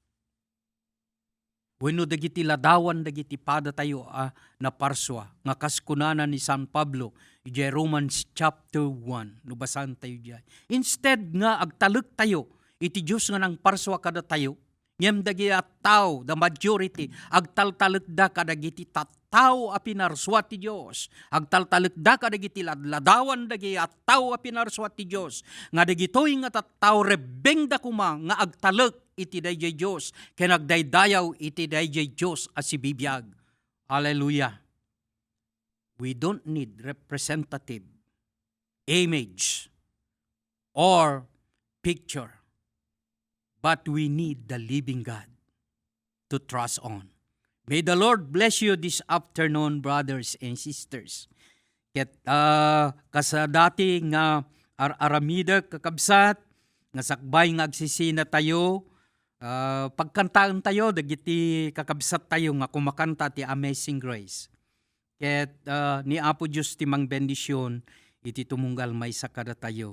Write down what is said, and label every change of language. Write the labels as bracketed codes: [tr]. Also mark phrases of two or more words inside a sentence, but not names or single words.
[ilo] Wenno dagiti ladawan dagiti pada tayo na parswa nga kaskunana ni San Pablo ijay Romans chapter 1 no basan tayo diay. Instead nga agtalek tayo iti Dios nga nang parswa kada tayo ngem dagiti tao [en] the majority [ilo] agtaltalek da kadagiti tattao a pinarswa ti Dios. Agtaltalek da kadagiti ladawan dagiti tattao a pinarswa ti Dios nga dagitoy nga tattao rebeng da kuma nga agtalek iti dayjay Diyos, ken agdaydayaw iti dayjay Diyos as ibibiyag. [en] Hallelujah. We don't need representative image or picture, but we need the living God to trust on. May the Lord bless you this afternoon, brothers and sisters. [ilo] Ket kasadati nga aramida kakabsat, nga sakbay nga agsisina tayo, pagkantaan tayo, dagiti kakabsat tayo nga kumakanta ti Amazing Grace. Ket ni Apo Diyos ti mang bendisyon, iti tumunggal may sakada tayo.